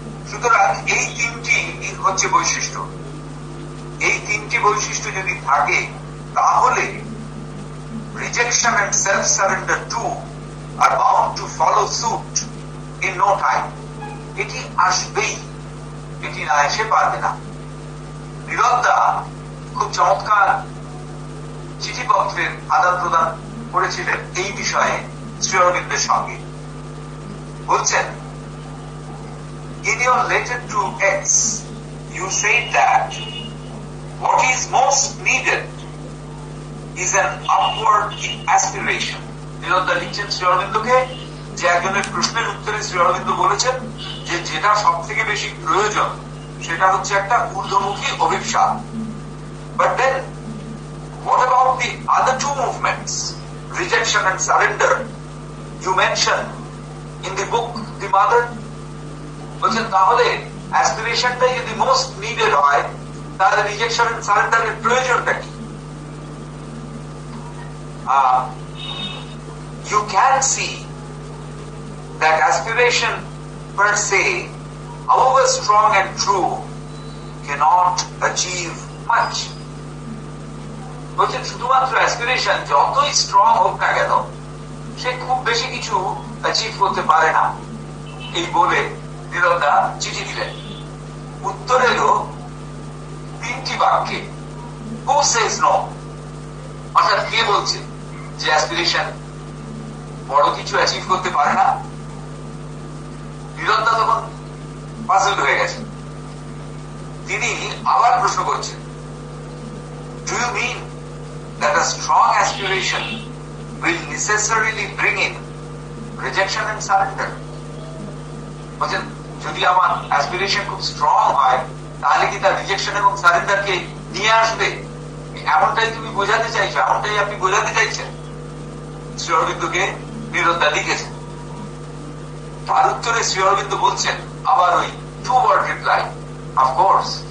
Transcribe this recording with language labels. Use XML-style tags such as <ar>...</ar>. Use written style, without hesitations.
<bn>সুতরাং এই তিনটি হচ্ছে বৈশিষ্ট্য। এই তিনটি বৈশিষ্ট্য যদি থাকে তাহলে</bn> <en>Rejection and self surrender too are bound to follow suit in no time.</en> <bn>এটি আসবেই, এটি না এসে পারবে না। নীরদা খুব চমৎকার চিঠিপত্রের আদান প্রদান করেছিলেন এই বিষয়ে শ্রী অরবিন্দের সঙ্গে। বলছেন,</bn> <en>in your letter to X, you said that what is most needed is an upward aspiration.</en> <bn>নীরদা লিখছেন শ্রী অরবিন্দকে যে একজনের প্রশ্নের উত্তরে শ্রী অরবিন্দ বলেছেন যে যেটা সব থেকে বেশি প্রয়োজন সেটা হচ্ছে একটা ঊর্ধ্বমুখী অভিপ্সা।</bn> <en>But then what about the other two movements, rejection and surrender, you mentioned in the book The Mother?</en> <bn>বলছেন তাহলে অ্যাসপিরেশনটাই যদি</bn> <en>most needed</en> <bn>হয় তাহলে রিজেকশন এন্ড সারেন্ডারের প্রয়োজনটা কি?</bn> <en>You can see that aspiration per se, however strong and true, cannot achieve much.</en> <bn>বলছেন শুধুমাত্র aspiration যতই স্ট্রং হোক না কেন সে খুব বেশি কিছু অ্যাচিভ করতে পারে না। এই বলে নীরদা চিঠি দিলেন। উত্তর এলো তিনটি বাক্যে,</bn> <en>who says no,</en> <bn>অর্থাৎ কে বলছে যে অ্যাসপিরেশন বড় কিছু অ্যাচিভ করতে পারে না? নীরদা তখন পাজলড হয়ে গেছে। তিনি আবার প্রশ্ন করছেন,</bn> <en>Do you mean that a strong aspiration will necessarily bring in rejection and surrender?</en> <bn>বলছেন যদি আমার অ্যাসপিরেশন খুব স্ট্রং হয় তাহলে কি তার রিজেকশন এবং সারেন্ডারকে নিয়ে আসবে? এমনটাই তুমি বোঝাতে চাইছো, এমনটাই আপনি বোঝাতে চাইছেন? শ্রী অরবিন্দকে নীরদা লিখেছেন। তার উত্তরে শ্রী অরবিন্দ বলছেন আবার ওই</bn> <en>Two word reply, of course.</en>